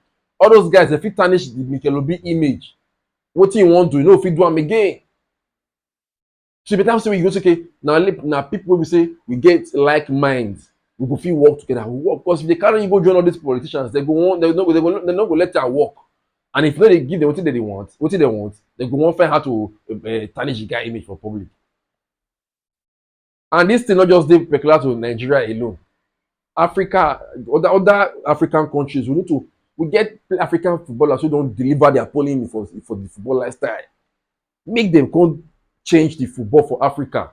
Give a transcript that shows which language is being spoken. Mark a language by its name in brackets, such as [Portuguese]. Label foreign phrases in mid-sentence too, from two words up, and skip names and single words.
[Nigerian Pidgin] All those guys dey fit tarnish the Mikel Obi image. Wetin e wan do, e no fit do am again. So e better say we go say okay, na people wey be say we get like minds, we go fit work together. We work because if they carry you go join all these politicians, they no go let am work. And if no dey give them wetin they want, they go wan find how to tarnish the guy image for public. And this thing not just dey peculiar to Nigeria alone. Africa, other African countries, we get African footballers who don deliver their polling for the football lifestyle. Make them come change the football for Africa.